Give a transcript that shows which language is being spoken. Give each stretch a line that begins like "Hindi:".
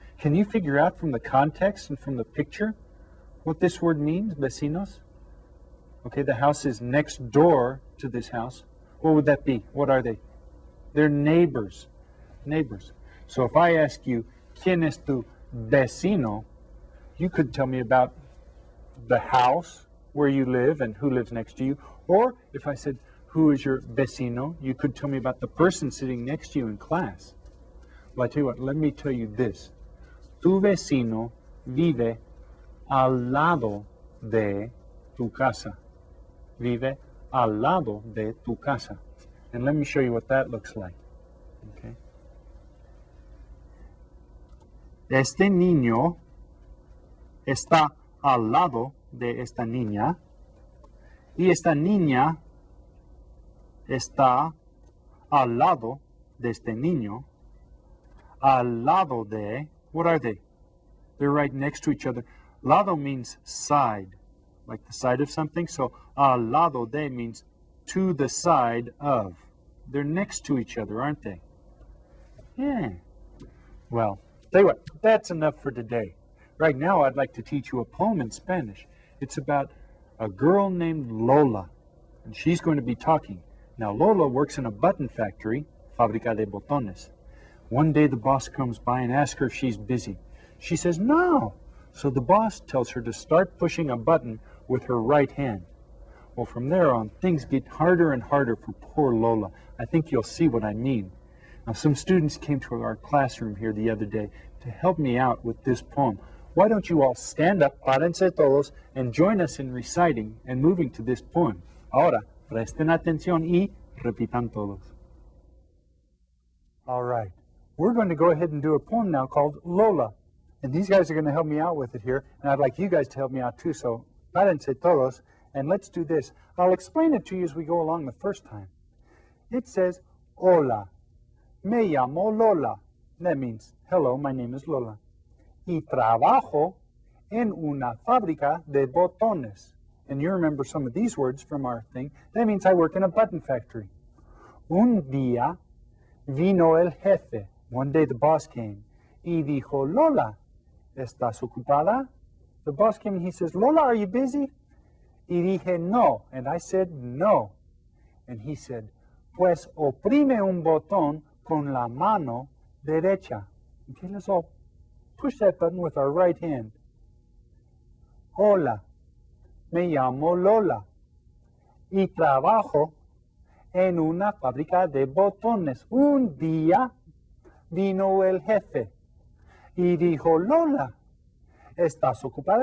English: Can you figure out from the context and from the picture what this word means, vecinos? Okay, the house is next door to this house. What would that be? What are they? They're neighbors. Neighbors. So if I ask you,
Spanish: ¿quién es tu vecino?
English: You could tell me about the house where you live and who lives next to you. Or if I said, who is your vecino? You could tell me about the person sitting next to you in class. Well, I tell you what, let me tell you this.
Spanish: Tu vecino vive al lado de tu casa. Vive al lado de tu casa.
English: And let me show you what that looks like. Okay.
Spanish: Este niño está al lado de esta niña y esta niña está al lado de este niño.
English: Al lado de, what are they? They're right next to each other. Lado means side, like the side of something. So al lado de means to the side of. They're next to each other, aren't they? Yeah. Well, tell you what, that's enough for today. Right now, I'd like to teach you a poem in Spanish. It's about a girl named Lola, and she's going to be talking. Now, Lola works in a button factory, Fábrica de Botones. One day, the boss comes by and asks her if she's busy. She says, no. So the boss tells her to start pushing a button with her right hand. Well, from there on, things get harder and harder for poor Lola. I think you'll see what I mean. Now, some students came to our classroom here the other day to help me out with this poem. Why don't you all stand up,
Spanish: párense todos,
English: and join us in reciting and moving to this poem.
Spanish: Ahora, presten atención y repitan todos.
English: All right. We're going to go ahead and do a poem now called Lola. And these guys are going to help me out with it here. And I'd like you guys to help me out too. So,
Spanish: párense todos.
English: And let's do this. I'll explain it to you as we go along the first time. It says,
Spanish: Hola, me llamo Lola.
English: That means, hello, my name is Lola.
Spanish: Y trabajo en una fábrica de botones.
English: And you remember some of these words from our thing. That means I work in a button factory.
Spanish: Un día vino el jefe.
English: One day the boss came.
Spanish: Y dijo, Lola, ¿estás ocupada?
English: The boss came and he says, Lola, are you busy?
Spanish: Y dije, no.
English: And I said, no. And he said,
Spanish: pues oprime un botón con la mano derecha.
English: Okay, let's all push that button with our right hand.
Spanish: Hola, me llamo Lola y trabajo en una fábrica de botones. Un día vino el jefe y dijo, Lola, ¿estás ocupada?